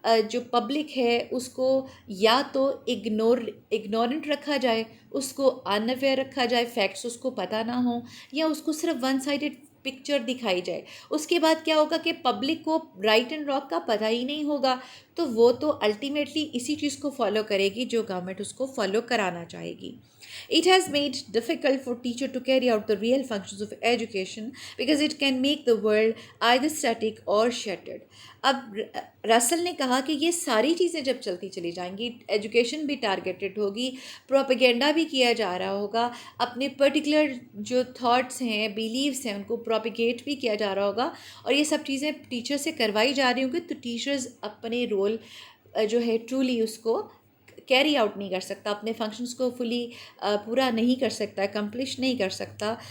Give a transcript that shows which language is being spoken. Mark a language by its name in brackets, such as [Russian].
[Urdu] جو پبلک ہے اس کو یا تو اگنورنٹ رکھا جائے، اس کو ان اویئر رکھا جائے، فیکٹس اس کو پتہ نہ ہوں، یا اس کو صرف ون سائڈڈ پکچر دکھائی جائے. اس کے بعد کیا ہوگا کہ پبلک کو رائٹ اینڈ رانگ کا پتہ ہی نہیں ہوگا، تو وہ تو الٹیمیٹلی اسی چیز کو فالو کرے گی جو گورنمنٹ اس کو فالو کرانا چاہے گی. [English] It has made difficult for teacher to carry out the real functions of education because it can make the world either static or shattered. [Urdu] اب رسل نے کہا کہ یہ ساری چیزیں جب چلتی چلی جائیں گی، ایجوکیشن بھی ٹارگیٹڈ ہوگی، پروپیگنڈا بھی کیا جا رہا ہوگا، اپنے پرٹیکولر جو تھاٹس ہیں، بیلیوس ہیں، ان کو پروپیگیٹ بھی کیا جا رہا ہوگا، اور یہ سب چیزیں ٹیچر سے کروائی جا رہی ہوں گی، تو ٹیچرز اپنے رول جو ہے ٹرولی اس کو کیری آؤٹ نہیں کر سکتا، اپنے فنکشنز کو فلی پورا نہیں کر سکتا، کمپلیش نہیں کر سکتا.